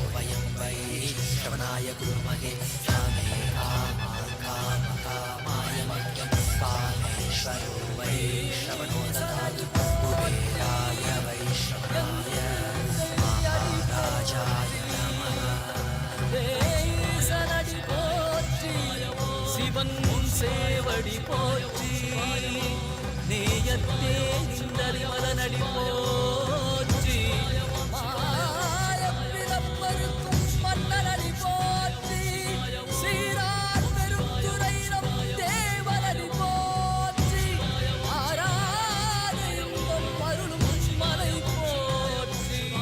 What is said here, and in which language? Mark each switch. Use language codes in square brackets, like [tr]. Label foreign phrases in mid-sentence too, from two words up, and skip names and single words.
[sa] वयं वै श्रवणाय कुर्महे कामे कामाय मह्यं कामेश्वरो वै श्रवणो ददातु कुबेराय वै श्रवणाय महाराजाय नमः [ta] சனடி போற்றி சிவன் சேவடி போற்றி நேயத்தே நின்றறி மலனடி போற்றி மாயப்பிறப்பருக்கும் மன்னனடி போற்றி சீரார் பெருந்துரை நம் தேவனடி போற்றி ஆராத இன்பம் அருளும் மலை போற்றி